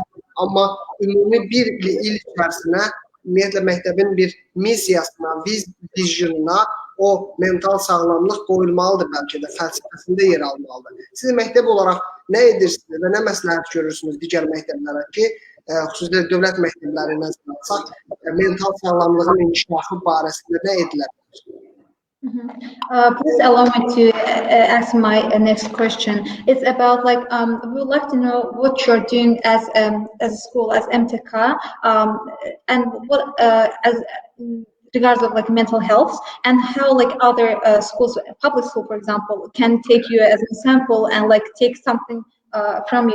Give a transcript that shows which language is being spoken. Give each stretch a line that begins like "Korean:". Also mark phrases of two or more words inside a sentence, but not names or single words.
Azerbaijani: Amma ümumi bir il içərisinə ümumiyyətlə məktəbin bir missiyasına, vizyonuna o mental sağlamlıq qoyulmalıdır, bəlkə də fəlsəfəsində yer almalıdır. Siz məktəb olaraq nə edirsiniz və nə məsləhət görürsünüz digər məktəblərə ki, xüsusilə dövlət məktəbləri nəzərə alsaq, mental sağlamlığın inkişafı barəsində nə edilə bilər?
English: Please allow me to ask my next question. It's about we would like to know what you're doing as a school, as MTK, and what as regards of mental health, and how other schools, public school for example, can take you as an example and take something from you.